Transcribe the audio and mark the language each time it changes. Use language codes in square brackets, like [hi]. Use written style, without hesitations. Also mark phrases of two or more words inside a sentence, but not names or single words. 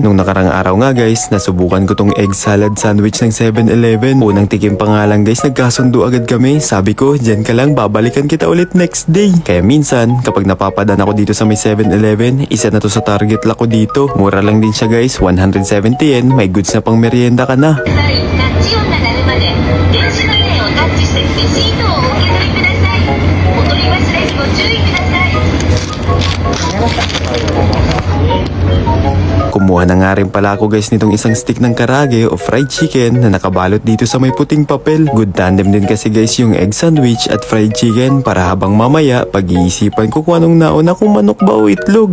[tl] Nung nakarang araw nga guys, nasubukan ko tong [en] egg salad sandwich [tl] ng 7-Eleven. Unang tikim pa nga lang guys, nagkasundo agad kami. Sabi ko, dyan ka lang, babalikan kita ulit [en] next day. [tl] Kaya minsan, kapag napapadaan ako dito sa may 7-Eleven, isa na to sa [en] target lock [tl] ko dito. Mura lang din siya guys, 170 yen. May goods na pang merienda ka na. [ja] タッチ音が鳴るまで電子マネーをタッチしてレシートをお受け取りください。お取り忘れにご注意ください。 [tl] Kumuha na nga rin pala ako guys nitong isang stick ng karage o [en] fried chicken [tl] na nakabalot dito sa may puting papel. [en] Good tandem [tl] din kasi guys yung [en] egg sandwich [tl] at [en] fried chicken [tl] para habang mamaya pag-iisipan ko kung anong nauna kung manok ba o itlog.